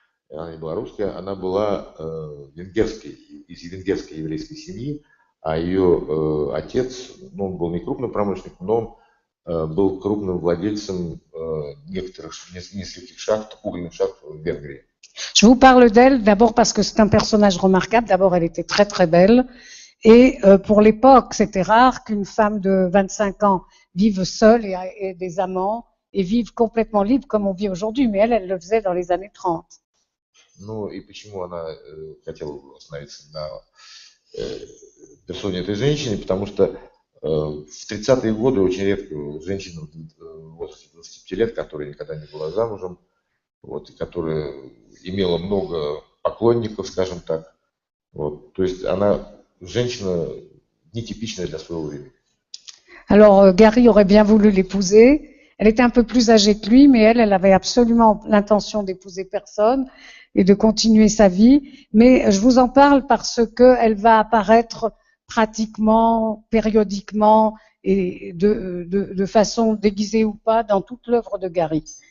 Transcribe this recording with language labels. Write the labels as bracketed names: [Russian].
[Russian] Она не была русская, она была из венгерской еврейской семьи, а ее отец, ну, он был не крупным промышленником, но он был крупным владельцем нескольких шахт, угольных шахт в Венгрии. [French] Je vous parle d'elle d'abord parce que c'est un personnage remarquable. D'abord, elle était très très belle. Et pour l'époque, c'était rare qu'une femme de 25 ans vive seule et ait des amants et vive complètement libre comme on vit aujourd'hui. Mais elle le faisait dans les années 30. [Russian] Ну и почему она хотела остановиться на персоне этой женщины? Потому что в 30-е годы очень редко женщина в возрасте 25 лет, которая никогда не была замужем, вот, и которая имела много поклонников, скажем так. Вот, то есть она женщина нетипичная для своего времени. [French] Alors Gary aurait bien voulu l'épouser. Elle était un peu plus âgée que lui, mais elle avait absolument l'intention d'épouser personne et de continuer sa vie. Mais je vous en parle parce que elle va apparaître pratiquement, périodiquement et de façon déguisée ou pas dans toute l'œuvre de Gary.